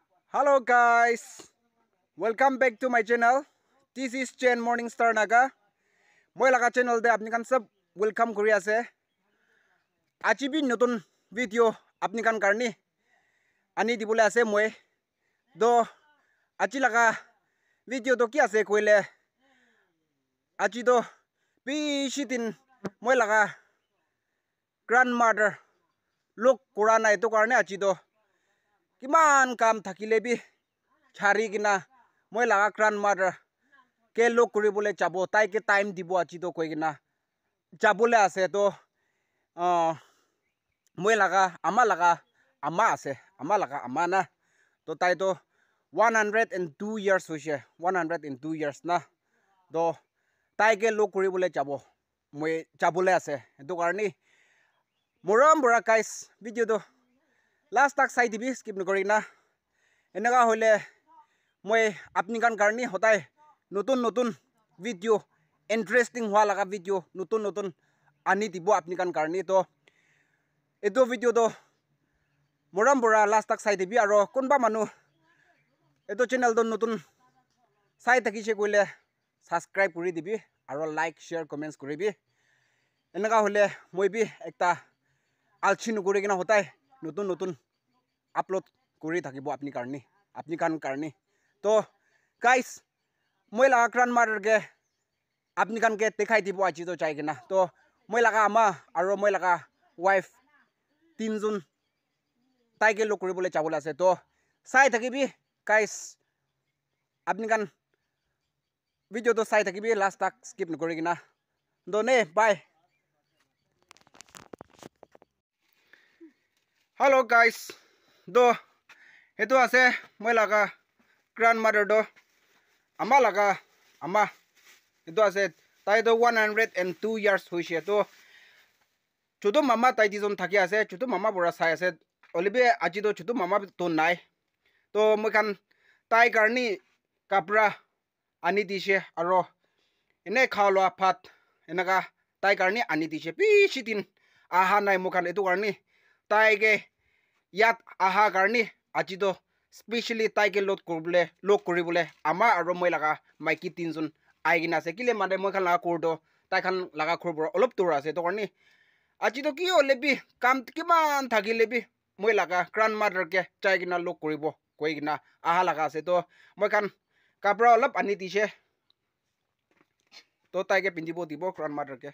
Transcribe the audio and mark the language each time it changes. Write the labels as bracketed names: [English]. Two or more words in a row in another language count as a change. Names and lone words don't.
[English] Hello guys, welcome back to my channel. This is Chen Morningstar Naga. [Naga Pidgin] Moi laga channel de apni kan sab welcome kuri ase. Aji bi notun video apni kan karni ani dibole ase moi. Do aji laga video to ki ase koile aji do bishitin moi laga grandmother lok kurana itu karne aji do kiman kam thakile bi chari kina moi laga grandmother ke lok kuribole jabo tai ke time dibo aji to koi kina jabole ase to moi laga ama ase ama laga ama na to tai to 102 years hoise 102 years na do tai ke lok kuribole jabo moi jabole ase etu karni moram bora guys video to last tak sai dibi skip nokori na enaka hole moi apni kan karni hotai notun video interesting hwa laga video notun ani dibo apni kan karni to eto video to moram bora last tak sai dibi aro kunba manu eto channel to notun sai takise koile subscribe kuri dibi aro [English] like share comments [Naga Pidgin] koribi enaka hole moi bi ekta alchin kuri kina hotai notun upload kuri thakibo apni kan karni to guys moi laga grandmother ke apni kan ke dekhai dibo aji to chai kina to moi laga ama aro moi laga wife tinjun tai ke lok kuribole chabole ase to sai thakibi guys apni kan video to sai thakibi last tak skip nokori kina do ne bye. Hello guys, do itu ase moi laga grandmother do ama laga ama itu ase tai do 102 years hoise to chutu mama tai dizon thaki ase chutu mama bora sai ase olibe aji do chutu mama to nai to moi kan tai karni kapra ani dise aro ene khawla phat enaka tai karni ani dise pi sitin aha nai mokan etu karni tai ke yat aha karni aji do specially tai ke lok kuribole ama aro moi laga maiki tinjun aigina ase kile mane moi kan laga kurdo tai kan laga khurbo olop tura ase to karni aji to ki olebi kam kiman thakile bi moi laga grandmother ke chai gina lok kuribo koi gina aha laga ase to moi kan kapra olop ani dise to tai ke pindibo dibo grandmother ke